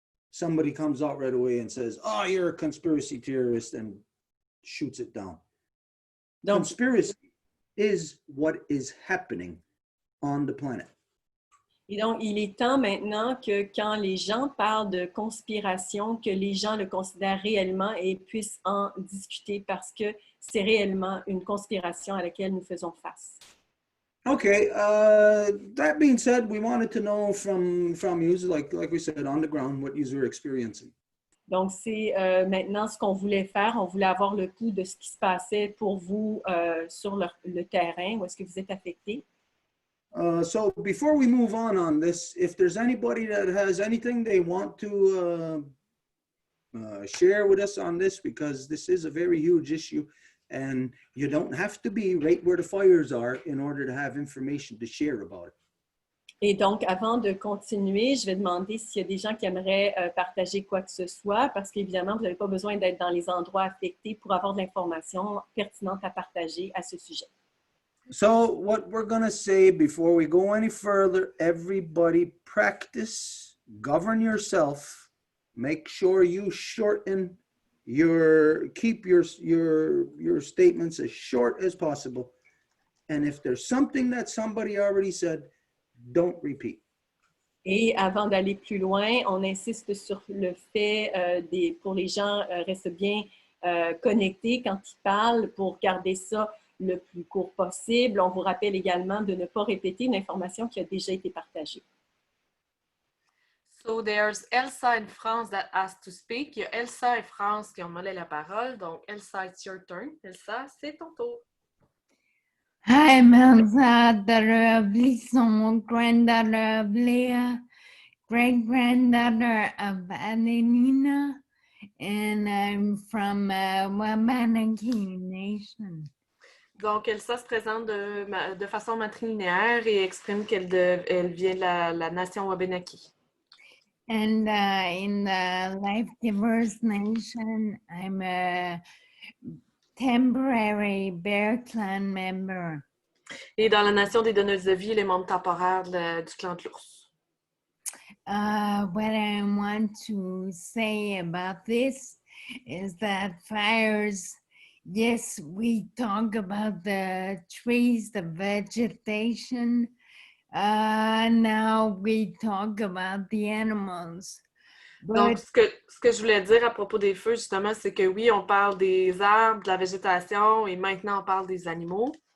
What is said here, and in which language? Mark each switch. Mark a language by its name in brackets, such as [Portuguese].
[English] Somebody comes out right away and says, "Oh, you're a conspiracy theorist," and shoots it down. Donc, conspiracy is what is happening on the planet. [French] Et donc, il est temps maintenant que quand les gens parlent de conspiration, que les gens le considèrent réellement et puissent en discuter parce que c'est réellement une conspiration à laquelle nous faisons face. [English] Okay, that being said, we wanted to know from you, like we said, on the ground, what you were experiencing. [French] Donc, c'est maintenant ce qu'on voulait faire. On voulait avoir le pouls de ce qui se passait pour vous sur le terrain, où est-ce que vous êtes affectés. [English] So before we move on this, if there's anybody that has anything they want to share with us on this, because this is a very huge issue, and you don't have to be right where the fires are in order to have information to share about it. [French] Et donc, avant de continuer, je vais demander s'il y a des gens qui aimeraient partager quoi que ce soit, parce qu'évidemment, vous n'avez pas besoin d'être dans les endroits affectés pour avoir de l'information pertinente à partager à ce sujet. [English] So what we're going to say before we go any further, everybody practice, govern yourself, make sure you shorten keep your statements as short as possible. And if there's something that somebody already said, don't repeat. [French] Et avant d'aller plus loin, on insiste sur le fait pour les gens restent bien connectés quand ils parlent pour garder ça le plus court possible. On vous rappelle également de ne pas répéter une information qui a déjà été partagée. [English] So there's Elsa in France that asked to speak. [French] Il y a Elsa et France qui ont demandé la parole. Donc, Elsa, [English] it's your turn. [French] Elsa, c'est ton tour. [English] I'm Elsa, daughter of Lison, granddaughter of Leah, great-granddaughter of Adelina, and I'm from Wabanaki Nation. [French] Donc, Elsa se présente de façon matrilinéaire et exprime qu'elle vient de la nation Wabanaki. [English] And in the Life Givers Nation, I'm a temporary Bear Clan member. [French] Et dans la nation des donneuses de vie, les membres temporaires du clan de l'ours. [English] What I want to say about this is that fires, yes, we talk about the trees, the vegetation. Now we talk about the animals. [French] Donc, ce que je voulais dire à propos des feux, justement, c'est que oui, on parle des arbres, de la végétation, et maintenant on parle des animaux.